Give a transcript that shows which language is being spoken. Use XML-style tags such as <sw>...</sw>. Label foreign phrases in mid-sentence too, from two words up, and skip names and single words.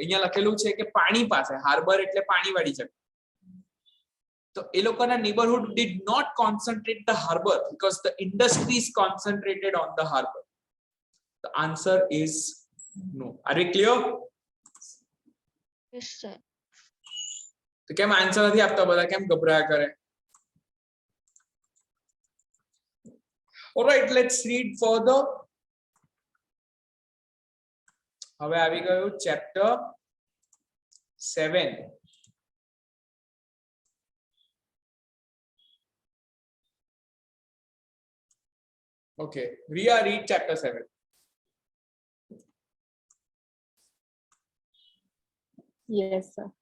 <gu>અહીંયા લખેલું છે કે પાણી પાસે, હાર્બર એટલે પાણી વાળી જગ્યા. તો એ લોકોના</gu> <en>નેબરહુડ did not concentrate the harbor because the industries concentrated on the harbor. The answer is no. Are we clear? Yes, sir.</en> <gu>તો કેમ આન્સર નથી આપતા બધા? કેમ ગભરાયા કરે?</gu> <en>Alright, let's read further.</en> <gu>હવે આવી ગયું chapter 7.</gu> <en>Okay, Ria, read chapter 7. Yes, sir.</en>